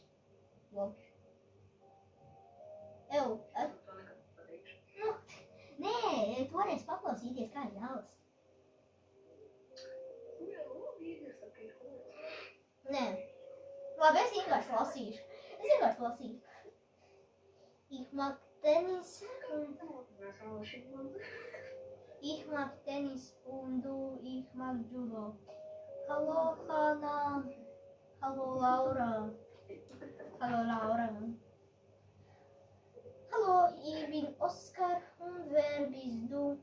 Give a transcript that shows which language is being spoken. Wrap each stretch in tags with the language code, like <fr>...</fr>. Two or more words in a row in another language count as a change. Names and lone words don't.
<lv>Labi. To nekad pateikšu. Nē, toreiz paklausīties, kā jālas. Jā, labi, iesaki, Nē. Labi, es vienkārši lasīšu.</lv> <de>Ich mag Tennis und du, ich mag Judo. Hallo Hanna. Hallo Laura. Hallo, ich bin Oskar und wer bist du?</de>